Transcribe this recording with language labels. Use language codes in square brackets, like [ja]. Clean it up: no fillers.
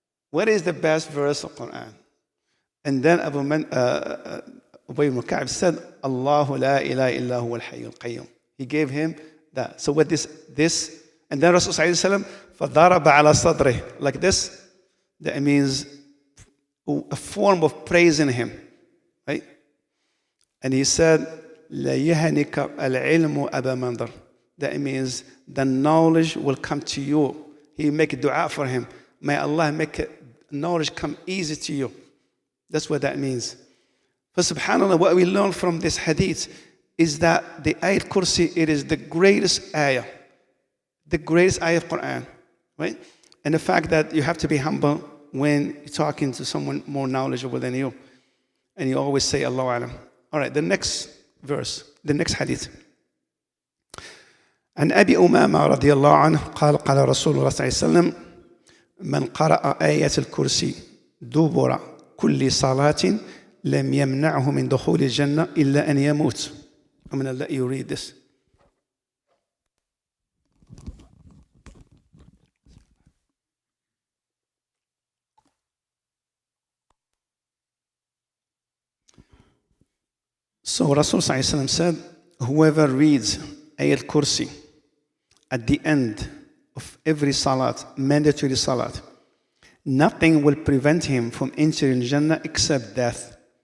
[en] What is the best verse of Quran? And then Ubay ibn Ka'b said, [ar] Allahu la ilaha illa huwa al-hayyul qayyum. [en] He gave him that. So what this, and then Rasul sallallahu alaihi wasallam, [ar] فَضَرَبَ عَلَى صَدْرِهِ, [en] like this, that means a form of praising him, right? [ar] And he said, لَا يَهَنِكَ الْعِلْمُ أَبَا مَنْظَرٍ. [en] That means the knowledge will come to you. He make a dua for him. May Allah make knowledge come easy to you. That's what that means. But subhanAllah, what we learn from this hadith is that the Ayat Kursi, it is the greatest ayah. The greatest ayah of Quran, right? And the fact that you have to be humble when you're talking to someone more knowledgeable than you. And you always say, Allahu Alam. All right, the next verse, the next hadith. [ar] عن أبي أمامة رضي الله عنه قال قال رسول الله صلى الله عليه وسلم من قرأ آية الكرسي دبر كل صلاة لم يمنعه من دخول الجنة إلا أن يموت. [en] I'm going to let you read this. So Rasul sallallahu alaihi wasallam said, whoever reads Ayat Kursi at the end of every salat, mandatory salat, nothing will prevent him from entering Jannah except death.